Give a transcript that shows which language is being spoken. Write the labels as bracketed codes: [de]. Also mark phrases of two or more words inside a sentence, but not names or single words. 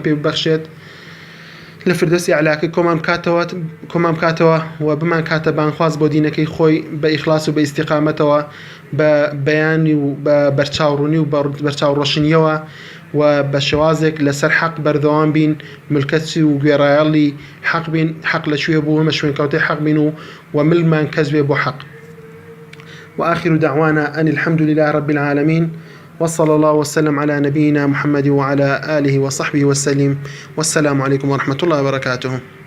[ckb] پێ ببەخشێت، لە فردەوسی ئەعلاکەی کۆمان بکاتەوە و بمان کاتە بانخواز بۆ دینەکەی خۆی بە ئیخلاس و بە ئیستیقامەتەوە، بە بەیانی و بە بەرچاوڕوونی و بەرچاوڕۆشنیەوە و بە شێوازێک لەسەر حەق بەردەوام بین، ملکەتی و گوێڕایەڵی حەق بین، حەق لەکوێ بوو ئەمە شوێنکەوتەی حەق بین و ملمان کەس بێ بۆ حەق. [ar] وآخر دعوانا أن الحمد لله رب العالمين، وصلى الله وسلم على نبينا محمد وعلى آله وصحبه وسلم، والسلام عليكم ورحمة الله وبركاته.